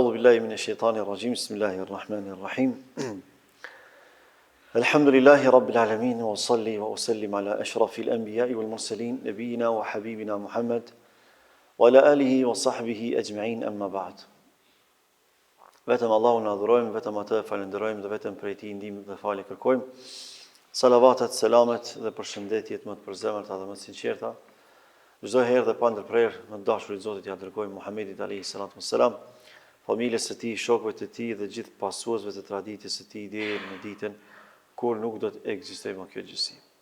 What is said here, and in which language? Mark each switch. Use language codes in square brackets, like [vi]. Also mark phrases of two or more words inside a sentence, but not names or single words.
[ar] بالله من الشيطان الرجيم. بسم الله الرحمن الرحيم. الحمد لله رب العالمين وصلِّ وأسلّم على أشرف الأنبياء والمرسلين نبينا وحبيبنا محمد وعلى آله وصحبه أجمعين، أما بعد. [sq] Vetëm Allahun adhurojmë, vetëm atë falenderojmë dhe vetëm prej tij ndihmë dhe falje kërkojmë. Salavatet, selamet dhe përshëndetjet më të përzemërta dhe më të sinqerta çdo herë dhe pa ndërprerje më të dashurit Zotit ja dërgojmë Muhamedit [ar] عليه الصلاة والسلام, [sq] familjes së tij, shokëve të tij dhe gjithë pasuesve të traditës së tij deri në ditën kur nuk do të ekzistojë më kjo gjësi.